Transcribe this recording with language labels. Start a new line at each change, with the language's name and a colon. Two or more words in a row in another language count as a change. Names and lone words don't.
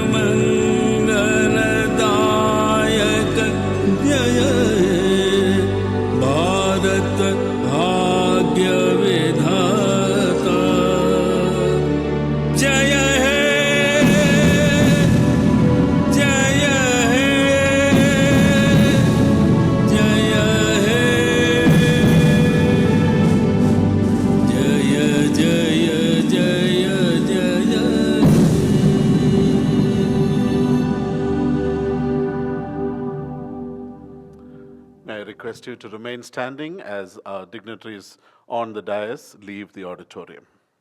Bangla: मंगलदायक जय भारत भाग्य विधाता जय हे जय हे जय हे जय जय जय जय
English: May I request you to remain standing as our dignitaries on the dais leave the auditorium.